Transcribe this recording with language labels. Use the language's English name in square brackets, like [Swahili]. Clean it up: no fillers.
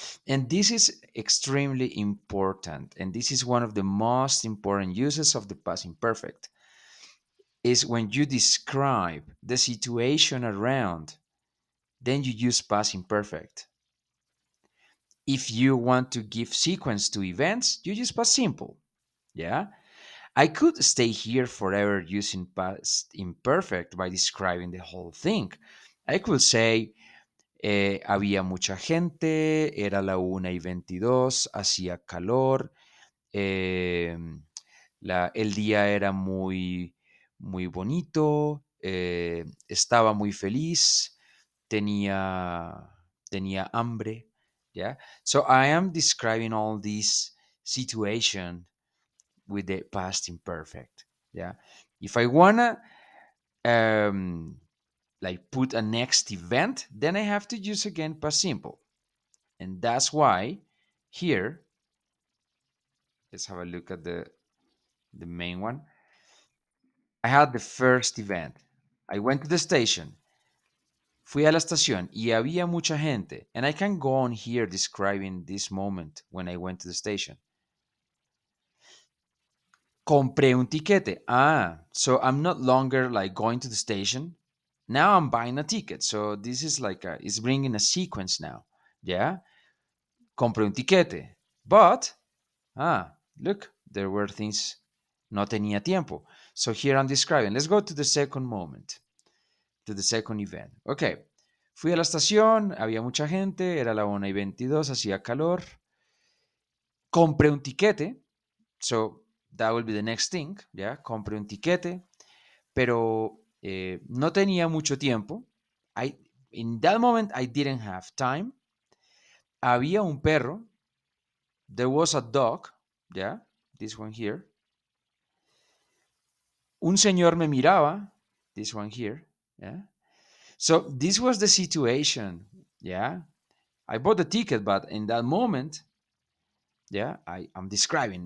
[English] And this is extremely important. And this is one of the most important uses of the past imperfect is when you describe the situation around, then you use past imperfect. If you want to give sequence to events, you use past simple. Yeah. I could stay here forever using past imperfect by describing the whole thing. I could say, [Spanish] había mucha gente, era la 1:22, hacía calor, eh, el día era muy, muy bonito, estaba muy feliz, tenía hambre. [English] Yeah. So I am describing all this situation with the past imperfect. Yeah. If I wanna um, like put a next event, then I have to use again past simple. And that's why here, let's have a look at the main one. I had the first event. I went to the station. [Spanish] Fui a la estación y había mucha gente. [English] And I can go on here describing this moment when I went to the station. [Spanish] Compré un tiquete. [English] Ah, so I'm not longer like going to the station. Now I'm buying a ticket. So this is like it's bringing a sequence now. Yeah. [Spanish] Compré un tiquete. [English] But, look, there were things [Spanish] no tenía tiempo. [English] So here I'm describing. Let's go to the second moment, to the second event. Okay. [Spanish] Fui a la estación, había mucha gente, era la 1:22, hacía calor. Compré un tiquete. [English] So that will be the next thing. Yeah. [Spanish] Compré un tiquete. Pero no tenía mucho tiempo. [English] In that moment, I didn't have time. [Spanish] Había un perro. [English] There was a dog. Yeah, this one here. [Spanish] Un señor me miraba. [English] This one here. [Spanish] Yeah. [English] So this was the situation. Yeah. I bought the ticket, but in that moment, yeah, I'm describing.